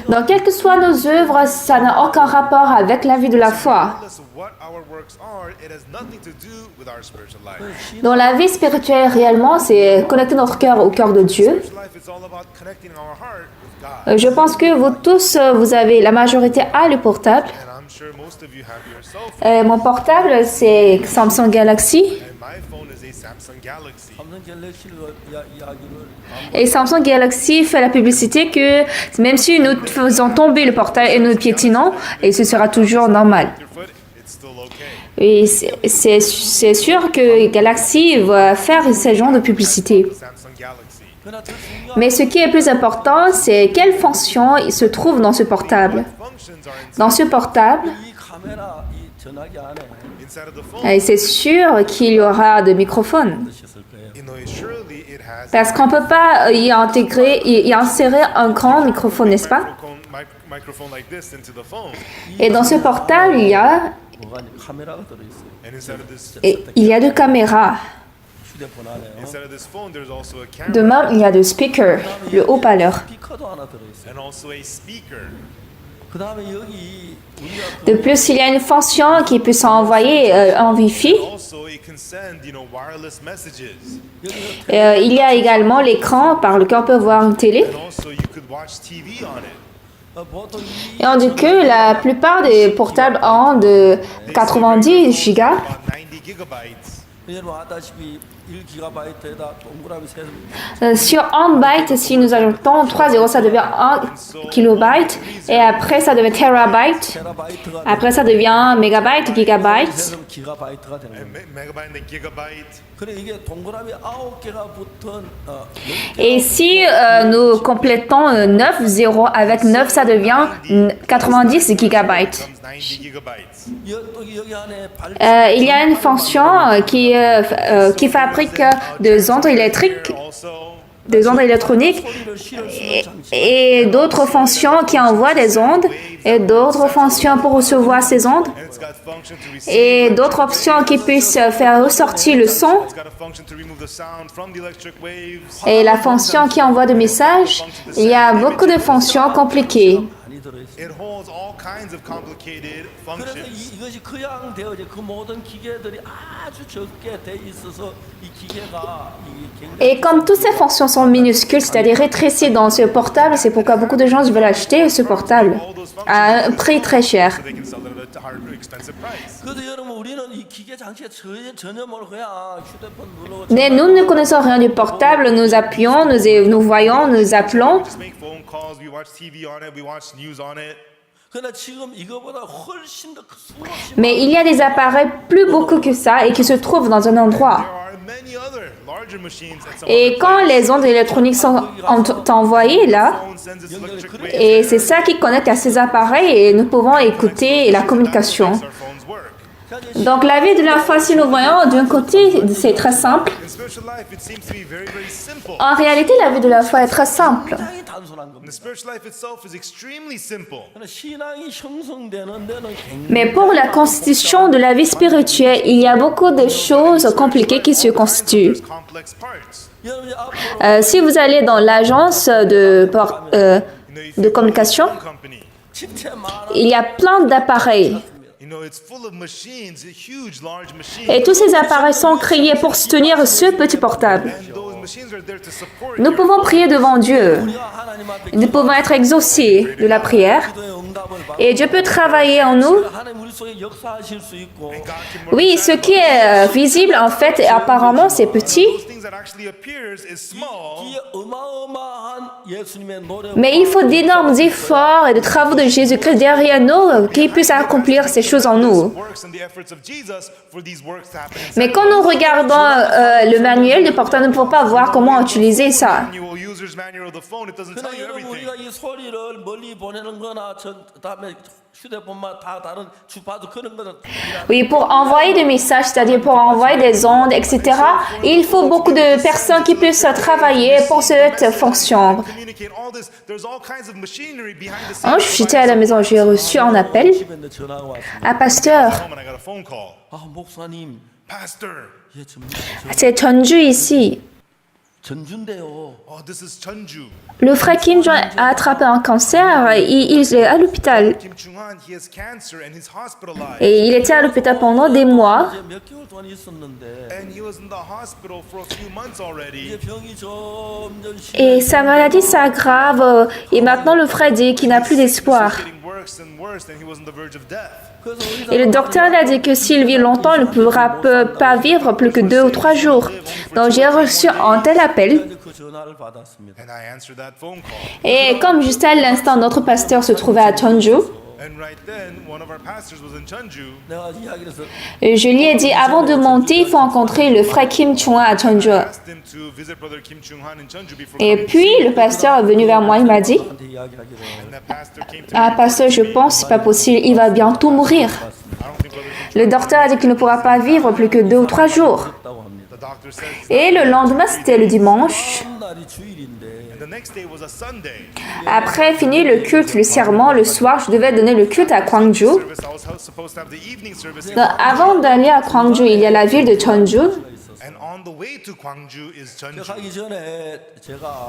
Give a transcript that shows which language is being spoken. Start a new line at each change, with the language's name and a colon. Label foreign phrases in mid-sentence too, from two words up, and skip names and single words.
French: Donc, quelles que soient nos œuvres, ça n'a aucun rapport avec la vie de la foi.
English: Regardless of what our works are, it has nothing to do with our spiritual life.
French: Dans la vie spirituelle, réellement, c'est connecter notre cœur au cœur de Dieu.
English: Spiritual life is all about connecting our heart with God.
French: Je pense que vous tous, vous avez, la majorité a le portable.
English: And I'm sure most of you have your cell phone.
French: Mon portable, c'est Samsung Galaxy.
English: And my phone is a Samsung Galaxy.
Korean: 삼성 갤럭시를 이야기를
French: Et Samsung Galaxy fait la publicité que même si nous faisons tomber le portail et nous piétinons, et ce sera toujours normal.
English: Your foot, it's still okay.
French: Et c'est sûr que Galaxy va faire ce genre de publicité. Samsung Galaxy.
Korean: 그러나 더 중요한
French: Mais ce qui est plus important, c'est quelle fonction il se trouve dans ce portable.
English: Functions are
French: Dans ce portable,
Korean: 이 카메라 이 전화기 안에
English: inside of the phone.
French: c'est sûr qu'il y aura des microphones.
Korean: 있었을 거예요.
English: You know, surely it has
French: Parce qu'on ne peut pas y insérer un grand microphone, n'est-ce pas?
English: microphone like this into the phone.
French: Et dans ce portable, il y a
Korean: 뭐가 카메라가 들어있어요.
English: And inside of this
French: Et il y a deux caméras.
Korean: 휴대폰 안에.
English: Inside of this phone, there's also a camera
French: De même, il y a le speaker, le haut-parleur.
Korean: 스피커도 하나 들어있어요.
English: and also a speaker.
Korean: 그 다음에 여기 우리가
French: De plus, il y a une fonction qui peut s'envoyer en Wi-Fi.
English: Also, it can send, wireless messages.
French: Il y a également l'écran par lequel on peut voir une télé.
English: And also, you could watch TV on it.
Korean: 보통 이
French: Et on dit que la plupart des portables ont de 90 gigas.
English: About 90 gigabytes.
Korean: 여러분 아다시피 1기가바이트에다 동그라미 세
French: Sur 1 byte, si nous ajoutons 3 zéros, ça devient 1 kilobyte. Et après, ça devient terabyte.
Korean: 테라바이트가
French: Après, ça devient mégabyte, gigabyte.
Korean: 되면 기가바이트가 되는 거예요.
English: Megabyte and gigabyte.
Korean: 그래 이게 동그라미 9개가 붙은
French: Et si nous complétons 9 zéros avec 9, ça devient 90 gigabytes.
English: Comes 90 gigabytes.
Korean: 여기 안에 발
French: Il y a une fonction qui fabrique des ondes électriques,
English: Also,
French: des ondes électroniques,
Korean: 소리를 실을 수
French: et,
Korean: 있는 장치.
French: et d'autres fonctions qui envoient des ondes, et d'autres fonctions pour recevoir ces ondes,
English: and it's got function to receive.
French: et d'autres options qui puissent faire ressortir le son,
English: It's got a function to remove the sound from the electric waves.
French: et la fonction qui envoie des messages. Il y a beaucoup de fonctions compliquées.
Korean: 많이 들어있어요.
English: It holds all kinds of complicated
Korean: 그래서
English: functions.
Korean: 이것이 그냥 되어져 그 모든 기계들이 아주 적게 돼 있어서 이 기계가 이게 굉장히
French: Et comme toutes ces fonctions sont minuscules, c'est-à-dire rétrécies dans ce portable, c'est pourquoi beaucoup de gens veulent acheter ce portable à un prix très cher.
English: So they can sell it at a hard, expensive price.
Korean: 그래서 여러분 우리는 이 기계 장치에 전혀 모르고 그냥 휴대폰 누르고
French: Mais nous ne connaissons rien du portable, nous appuyons, nous voyons, nous appelons.
English: Just make phone calls. We watch TV on it. We watch news on it.
Korean: 그러나 지금 이거보다 훨씬 더 수없이
French: Mais il y a des appareils plus beaucoup que ça et qui se trouvent dans un
English: There
French: endroit.
English: are many other larger machines at some
French: Et
English: other
French: quand
English: place.
French: les ondes électroniques sont envoyées là,
English: Phone sends its electric waves.
French: et c'est ça qui connecte à ces appareils et nous pouvons écouter la communication.
English: Makes our phones work.
French: Donc la vie de la foi, si nous voyons d'un côté, c'est très simple.
English: In spiritual life, it seems to be very, very simple.
French: En réalité, la vie de la foi est très simple.
Korean: 굉장히 단순한
English: The
Korean: 겁니다.
English: spiritual life itself is extremely simple.
Korean: 그러나 신앙이 형성되는 데는 굉장히
French: Mais pour la constitution de la vie spirituelle, il y a beaucoup de choses compliquées qui se constituent.
English: There's complex parts.
Korean: 여러분이 앞으로
French: Si vous allez dans l'agence de communication,
English: Company.
Korean: 집체 많은
French: il y a plein d'appareils.
English: It's full of machines, huge, large machines.
French: Et tous ces appareils sont créés pour soutenir ce petit portable.
English: And those machines are there to support
French: Nous pouvons prier devant Dieu.
Korean: 우리가 하나님 앞에
French: Nous pouvons être exaucés de la prière.
Korean: 기도의 응답을 받고
French: Et Dieu peut travailler en nous.
Korean: 하나님 우리 속에 역사하실 수 있고
English: God can work
French: Oui, ce qui est visible, en fait, apparemment, c'est petit.
English: those things that actually appears is small.
Korean: 이 어마어마한 예수님의 노래
French: Mais il faut d'énormes efforts et de travaux de Jésus-Christ derrière nous qui puissent accomplir ces choses en nous.
English: Works and the efforts of Jesus for these works to happen.
French: Mais quand nous regardons le manuel de portable, nous ne pouvons pas voir comment utiliser ça.
English: Manual user's manual of the phone, it doesn't tell
Korean: 그러나
English: you
Korean: 여러분
English: everything.
Korean: 우리가 이 소리를 멀리 보내는 거나 다음에 휴대폰만 다 다른 주파수 그런 거는
French: Oui, pour envoyer des messages, c'est-à-dire pour envoyer des ondes, etc., il faut beaucoup de personnes qui puissent travailler pour cette fonction.
English: Communicate all this. There's all kinds of machinery behind the
French: Un jour,
English: scenes.
French: j'étais à la maison, j'ai reçu un appel.
Korean: 집에 내 전화가 왔습니다.
French: Un pasteur,
English: Home and I got a phone call.
Korean: 아 목사님,
English: Pastor,
Korean: 예,
French: c'est Chonju ici.
Korean: 전주인데요.
English: oh, this is Chunju.
French: Le frère Kim Jong a attrapé un cancer et il est à l'hôpital.
English: Kim Chung-han, he has cancer and he's hospitalized.
French: Et il était à l'hôpital pendant des mois.
Korean: 이제 몇 개월 동안 있었는데
English: And he was in the hospital for a few months already.
Korean: 이제 병이 점점
French: Et sa maladie s'aggrave. Et maintenant, le frère dit qu'il n'a plus d'espoir.
English: It's getting worse and worse, and he was on the verge of death.
Korean: 그래서
French: Et le docteur a dit que s'il vit longtemps, il ne pourra pas vivre plus que 2 ou 3 jours. Donc j'ai reçu un tel appel.
Korean: 그 전화를 받았습니다.
English: And I answered that phone call.
French: Et comme juste à l'instant, notre pasteur se trouvait à Chonju,
English: And right then, one of our pastors was in Chunju.
Korean: 내가 이야기를 해서
French: je lui ai dit, avant de monter, il faut rencontrer le frère Kim Chung à Chonju.
English: I asked him to visit brother Kim Chung-han in Chunju before
French: Et
English: coming.
French: puis, le pasteur est venu vers moi, il m'a dit,
Korean: 한테 이야기하기를
English: And that pastor came to
French: ah, pasteur, je pense, c'est pas possible, il va bientôt mourir.
English: I don't think brother Kim
French: Le docteur a dit qu'il ne pourra pas vivre plus que 2 ou 3 jours.
Korean: 했다고 합니다.
English: The doctor said.
French: Et le lendemain, c'était le dimanche.
Korean: 다음 날이 주일인데
English: And the next day was a Sunday.
French: Après fini le culte, le serment, le soir, je devais donner le culte à Gwangju.
English: Service, I was supposed to have the evening service.
French: Donc, avant d'aller à Gwangju, il y a la ville de Chonju.
English: And on the way to Gwangju is Jeonju.
Korean: 가기 전에 제가